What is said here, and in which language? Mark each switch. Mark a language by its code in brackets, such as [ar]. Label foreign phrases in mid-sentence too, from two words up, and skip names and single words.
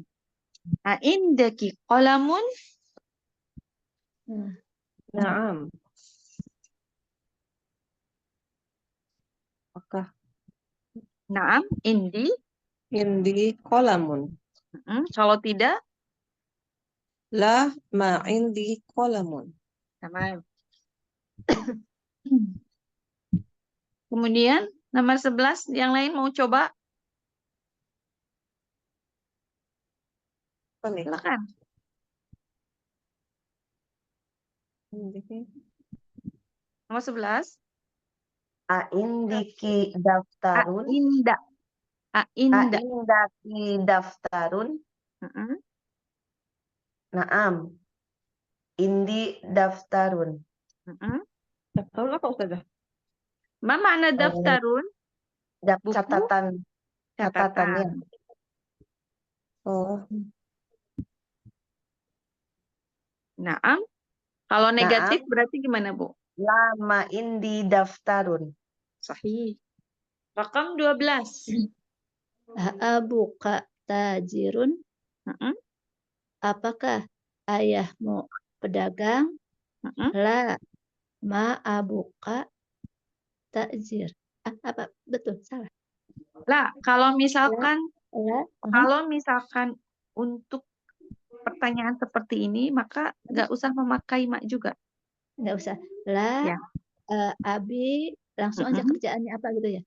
[ar] عندكِ قلمٌ. [id] Nah, Naam. Apakah [ar] نعم، عندي. qalamun? [id] Kalau tidak, [ar] لا ما عندي قلمٌ. [id] sama. Kemudian nomor 11, yang lain mau coba? Silakan. Nomor 11. [ar] عندكِ دفترٌ. عند. عند. عندكِ دفترٌ. نعم. عندي دفترٌ. دفترٌ [id] apa Ustazah? [ar] ما معنى دفترٌ? Buku? [id] Catatan. Catatannya. Oh. [ar] Naam. [id] Kalau negatif berarti gimana, Bu? [ar] لما عندي دفترٌ. صحيح. رقم 12. أبوكَ تاجرٌ. [id] Apakah ayahmu pedagang? [ar] لا ما أبوكَ تاجر. [id] Apa betul salah? Lah, kalau misalkan La, kalau misalkan untuk pertanyaan seperti ini, maka nggak usah memakai mak juga. nggak usah. La, Ya. Abi langsung aja kerjaannya apa gitu ya?